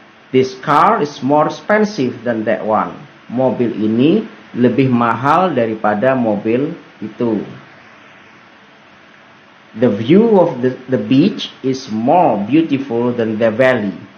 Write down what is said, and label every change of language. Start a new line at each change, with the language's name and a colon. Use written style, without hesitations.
English: This car is more expensive than that one.
Indonesian: Mobil ini lebih mahal daripada mobil itu.
English: The view of the beach is more beautiful than the valley.